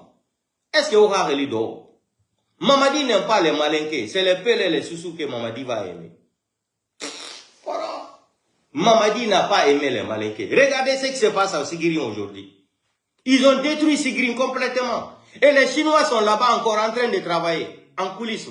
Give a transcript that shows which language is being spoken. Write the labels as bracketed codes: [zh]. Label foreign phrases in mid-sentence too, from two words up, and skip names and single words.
[fr] Est-ce que [ff] o ha relido? [fr] Mamadi n'aime pas les malinqués, c'est les pelles et les sous que Mamadi va aimer. Voilà. Mamadi n'a pas aimé les malinqués. Regardez ce qui se passe à Sigiri aujourd'hui. Ils ont détruit Sigiri complètement. Et les Chinois sont là-bas encore en train de travailler, en coulisses.